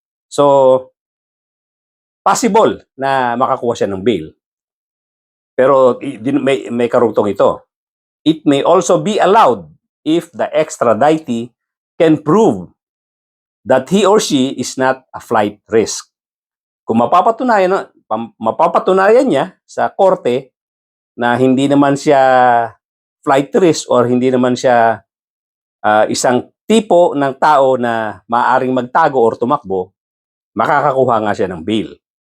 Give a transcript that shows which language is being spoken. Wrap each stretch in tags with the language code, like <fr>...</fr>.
<tl>So, possible na makakuha siya ng bail. Pero may karugtong ito.</tl> <en>It may also be allowed if the extraditee can prove that he or she is not a flight risk.</en> <tl>Kung mapapatunayan niya sa korte na hindi naman siya flight risk or hindi naman siya isang tipo ng tao na maaaring magtago or tumakbo, makakakuha nga siya ng bail.</tl>